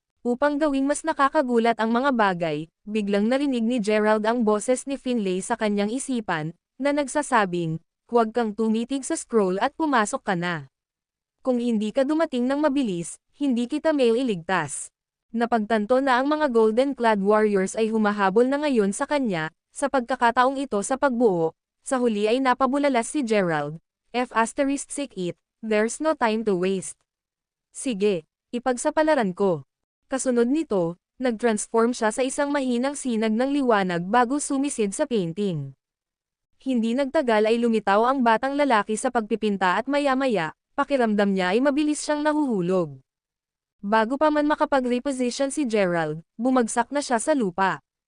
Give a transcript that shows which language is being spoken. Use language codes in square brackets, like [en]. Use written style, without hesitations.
[tl] Upang gawing mas nakakagulat ang mga bagay, biglang narinig ni Gerald ang boses ni Finlay sa kanyang isipan, na nagsasabing, "Huwag kang tumitig sa scroll at pumasok ka na. Kung hindi ka dumating ng mabilis, hindi kita mailigtas." Napagtanto na ang mga [en] golden-clad warriors [tl] ay humahabol na ngayon sa kanya, sa pagkakataong ito sa pagbuo, sa huli ay napabulalas si Gerald. [en] F***it, there's no time to waste. [tl] Sige, ipagsapalaran ko. Kasunod nito, nag-transform siya sa isang mahinang sinag ng liwanag bago sumisid sa painting. Hindi nagtagal ay lumitaw ang batang lalaki sa pagpipinta at maya-maya, pakiramdam niya ay mabilis siyang nahuhulog. Bago pa man makapag-reposition si Gerald, bumagsak na siya sa lupa.